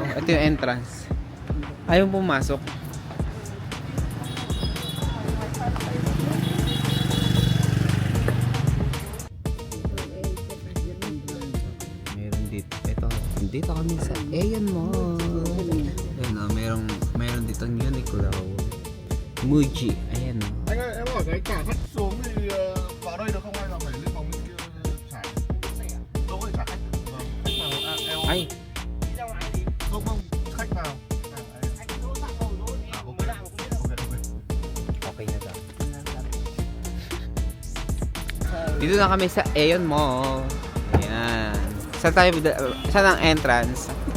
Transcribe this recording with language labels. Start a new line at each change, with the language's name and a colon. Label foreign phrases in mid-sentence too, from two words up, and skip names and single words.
Filipino: Ito yung entrance. Ayaw pumasok. Meron dito. Ito. Dito kami sa Aeon Mall. Ayan o. Meron dito ng Uniqlo. Muji. Ayan o.
Vietnamese: Anh ơi, em hỏi cái cả khách xuống thì vào đây được không hay là phải lên phòng bên kia trả? Đâu có trả khách. Vâng, khách vào em. Ay. Không, khách vào.
Filipino: Okay na daw. Dito na kami sa Aeon Mall. Ayan. Saan ang entrance?